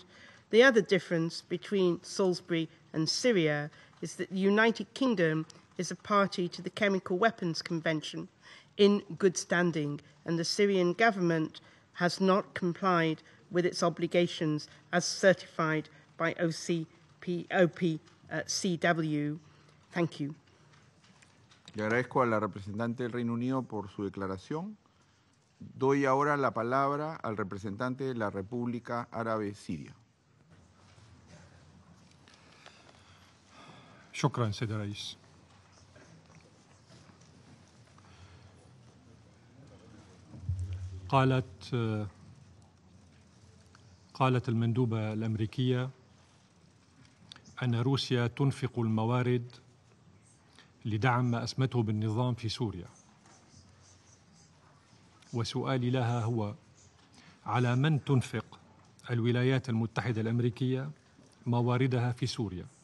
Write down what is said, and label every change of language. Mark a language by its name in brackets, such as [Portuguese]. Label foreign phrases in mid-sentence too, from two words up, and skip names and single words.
[English] The other difference between Salisbury and Syria is that the United Kingdom is a party to the Chemical Weapons Convention in good standing, and the Syrian government has not complied with its obligations as certified by OPCW. Thank you. [Spanish] Le agradezco a la representante del Reino Unido por su declaración. Doy ahora la palabra al representante de la República Árabe Siria. [Arabic] شكرا سيد الرئيس. قالت المندوبة الأمريكية أن روسيا تنفق الموارد لدعم ما أسمته بالنظام في سوريا، وسؤالي لها هو: على من تنفق الولايات المتحدة الأمريكية مواردها في سوريا؟